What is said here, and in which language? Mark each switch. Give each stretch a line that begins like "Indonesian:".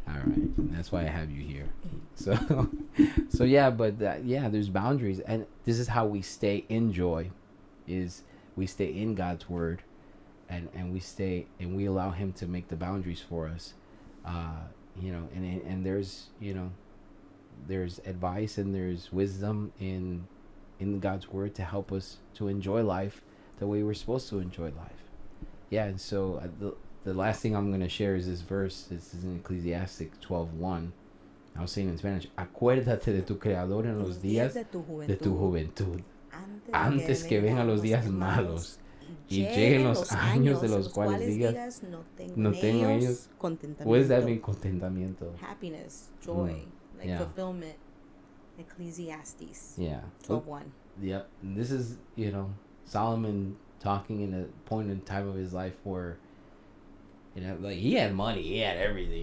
English: All right, that's why I have you here. So yeah, but there's boundaries, and this is how we stay in joy, is we stay in God's word, and we allow Him to make the boundaries for us, and there's advice and there's wisdom in God's word to help us to enjoy life the way we're supposed to enjoy life. Yeah, and so the last thing I'm going to share is this verse. This is in Ecclesiastes 12:1. I was saying in Spanish,
Spanish: acuérdate de tu Creador en los días de tu juventud, antes que vengan los días malos y lleguen los años de los cuales digas, no tengo ellos.
English: What does that mean, contentamiento? Happiness, joy, fulfillment. Ecclesiastes. Yeah. 12:1. Yep. And this is, Solomon talking in a point in time of his life where, like he had money, he had everything.